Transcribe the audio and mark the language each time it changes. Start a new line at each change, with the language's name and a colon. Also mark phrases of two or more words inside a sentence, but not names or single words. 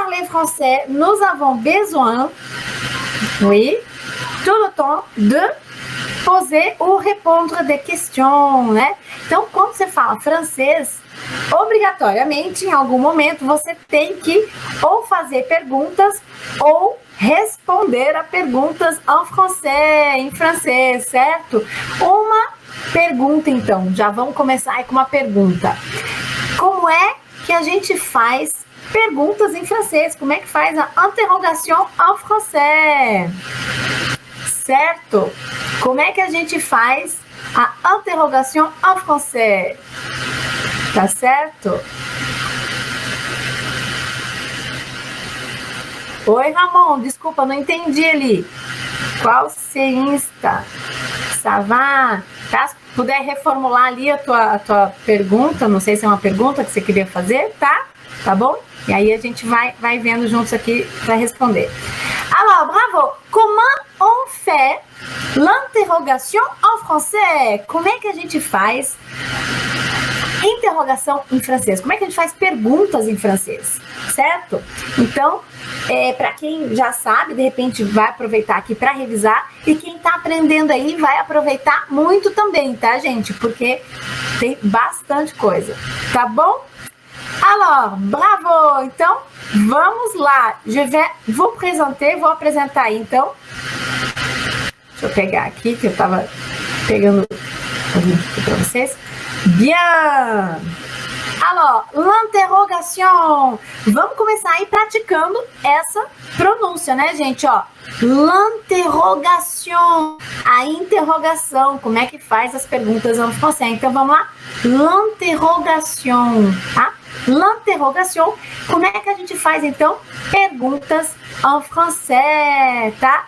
French: français, nous avons besoin, oui, tout le temps de poser ou répondre des questions,
Portuguese: né? Então, quando você fala francês, obrigatoriamente, em algum momento, você tem que ou fazer perguntas ou responder a perguntas em francês, certo? Uma pergunta, então. Já vamos começar aí com uma pergunta. Como é que a gente faz perguntas em francês? Como é que faz a
French: interrogation en français?
Portuguese: Certo? Como é que a gente faz a
French: interrogation en français?
Portuguese: Tá certo? Oi, Ramon, desculpa, não entendi ali. Qual você insta?
French: Ça va?
Portuguese: Tá? Se puder reformular ali a tua pergunta, não sei se é uma pergunta que você queria fazer, tá? Tá bom? E aí a gente vai vendo juntos aqui para responder.
French: Alors, bravo! Comment on fait l'interrogation en français?
Portuguese: Como é que a gente faz interrogação em francês? Como é que a gente faz perguntas em francês? Certo? Então, para quem já sabe, de repente vai aproveitar aqui para revisar, e quem está aprendendo aí vai aproveitar muito também, tá, gente? Porque tem bastante coisa, tá bom?
French: Alors, bravo!
Portuguese: Então, vamos lá.
French: Je vais vous présenter,
Portuguese: vou apresentar aí, então. Deixa eu pegar aqui, que eu estava pegando o link aqui para vocês.
French: Bien! Alors, l'interrogation.
Portuguese: Vamos começar aí praticando essa pronúncia, né, gente? Ó, l'interrogation. A interrogação. Como é que faz as perguntas em francês? Então, vamos lá. L'interrogation, tá? L'interrogation. Como é que a gente faz, então, perguntas em francês, tá?